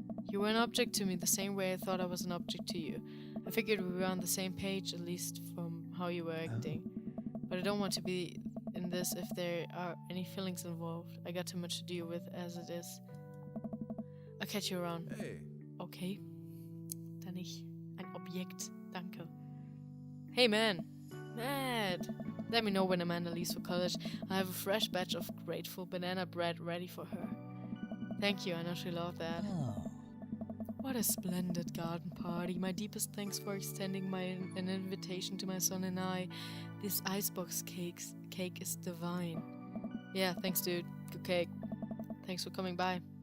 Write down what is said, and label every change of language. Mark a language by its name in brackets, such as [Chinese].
[English] You were an object to me the same way I thought I was an object to you. I figured we were on the same page, at least from how you were acting. But I don't want to be in this if there are any feelings involved. I got too much to deal with as it is. I'll catch you around. Hey. Okay. [German] Dann nicht ein Objekt. Danke. [English] Hey, man. [German] Matt. [English] Let me know when Amanda leaves for college. I have a fresh batch of grateful banana bread ready for her. Thank you, I know she'll love that. Oh. What a splendid garden party. My deepest thanks for extending an invitation to my son and I. This icebox cake is divine. Yeah, thanks dude. Good cake. Thanks for coming by.